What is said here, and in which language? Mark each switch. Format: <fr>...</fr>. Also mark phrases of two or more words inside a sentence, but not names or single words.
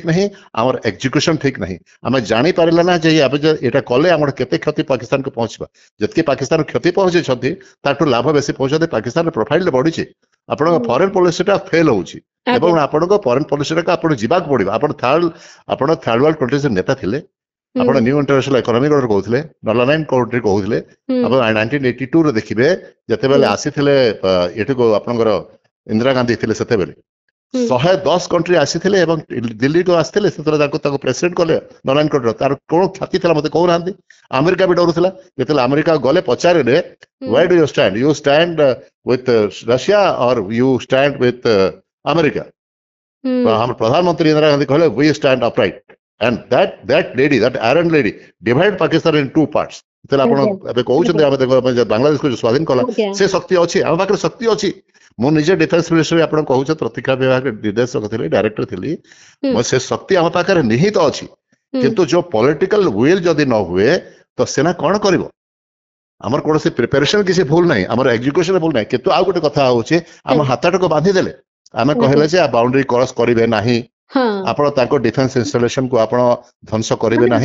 <or>ନାହିଁ ଆମର ଏକ୍ଜିକ୍ୟୁସନ ଠିକ ନାହିଁ ଆମେ ଜାଣିପାରିଲା ନା ଯେ ଏଇଟା କଲେ ଆମର କେତେ କ୍ଷତି ପାକିସ୍ତାନକୁ ପହଞ୍ଚିବା ଯେତିକି ପାକିସ୍ତାନ କ୍ଷତି ପହଞ୍ଚିଛନ୍ତି ତାଠୁ ଲାଭ ବେଶୀ ପହଞ୍ଚନ୍ତି ପାକିସ୍ତାନର ପ୍ରୋଫାଇଲ ବଢିଛି ଆପଣଙ୍କ</or> <en>foreign policy</en> <or>ଫେଲ୍ ହଉଛି ଏବଂ ଆପଣଙ୍କ</or> <en>foreign policy</en> <or>ଆପଣ ଯିବାକୁ ପଡିବ ଆପଣ</or> <en>third world countries</en> <or>ନେତା ଥିଲେ ଆପଣ</or> <en>new international economic order</en> <or>କହୁଥିଲେ ନର୍ଲାନାଇନ୍ କଣ୍ଟ୍ରି କହୁଥିଲେ ଆପଣ 1982 ରେ ଦେଖିବେ ଯେତେବେଳେ ଆସିଥିଲେ ଏଠିକୁ ଆପଣଙ୍କର ଇନ୍ଦିରା ଗାନ୍ଧୀ ଥିଲେ ସେତେବେଳେ 110 କଣ୍ଟ୍ରି ଆସିଥିଲେ ଏବଂ ଦିଲ୍ଲୀକୁ ଆସିଥିଲେ ସେତେବେଳେ ତାଙ୍କୁ ପ୍ରେସିଡେଣ୍ଟ କଲେ ନର୍ଲାନାଇନ୍ କଣ୍ଟ୍ରି ତାର କଣ ଖ୍ୟାତି ଥିଲା ମତେ କହୁନାହାନ୍ତି ଆମେରିକା ବି ଡରୁଥିଲା ଯେତେବେଳେ ଆମେରିକା ଗଲେ ପଚାରିଲେ</or> <en>where do you stand with Russia or you stand with America</en> <or>ଆମ ପ୍ରଧାନମନ୍ତ୍ରୀ ଇନ୍ଦିରା ଗାନ୍ଧୀ କହିଲେ</or> <en>we stand upright and that lady that iron lady divide Pakistan in two parts</en> <or>ଯେତେବେଳେ ଆପଣ ଏବେ କହୁଛନ୍ତି ଆମେ ବାଂଲାଦେଶକୁ ସ୍ୱାଧୀନ କଲା ସେ ଶକ୍ତି ଅଛି ଆମ ପାଖରେ ଶକ୍ତି ଅଛି ମୁଁ ନିଜେ</or> <en>defence ministry</en> <or>ଆପଣ କହୁଛ ପ୍ରତିରକ୍ଷା ବିଭାଗରେ ନିର୍ଦ୍ଦେଶକ ଥିଲି ଡାଇରେକ୍ଟର ଥିଲି ସେ ଶକ୍ତି ଆମ ପାଖରେ ନିହିତ ଅଛି କିନ୍ତୁ ଯୋଉ</or> <en>political will</en> <or>ଯଦି ନ ହୁଏ ତ ସେନା କଣ କରିବ ଆମର କୌଣସି ପ୍ରିପାରେସନ କିଛି ଭୁଲ ନାହିଁ ଆମର ଏକ୍ଜିକ୍ୟୁସନ ଭୁଲ ନାହିଁ କିନ୍ତୁ ଆଉ ଗୋଟେ କଥା ହଉଛି ଆମ ହାତଟାକୁ ବାନ୍ଧିଦେଲେ ଆମେ କହିଲେ ଯେ</or> <en>boundary cross</en> <or>କରିବେ ନାହିଁ ଆପଣ ତାଙ୍କ</or> <en>defence installation</en> <or>କୁ ଆପଣ ଧ୍ୱଂସ କରିବେ ନାହିଁ</or>